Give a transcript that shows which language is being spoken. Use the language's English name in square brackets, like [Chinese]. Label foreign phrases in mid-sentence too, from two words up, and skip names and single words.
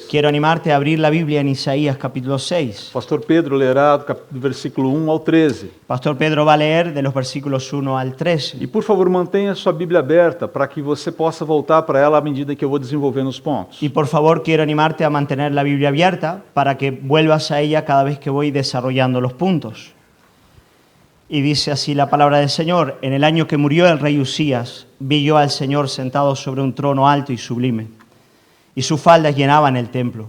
[Spanish] Quiero animarte a abrir la Biblia en Isaías capítulo 6. [Portuguese] Pastor Pedro lerá do versículo 1 ao 13. [Spanish] Pastor Pedro va a leer de los versículos 1 al 13. [Portuguese] E por favor, mantenha a sua Bíblia aberta para que você possa voltar para ela à medida que eu vou desenvolvendo os pontos. [Spanish] Y por favor quiero animarte a mantener la Biblia abierta para que vuelvas a ella cada vez que voy desarrollando los puntos. Y dice así la palabra del Señor: en el año que murió el rey Usías, vi yo al Señor sentado sobre un trono alto y sublime, y sus faldas llenaban el templo.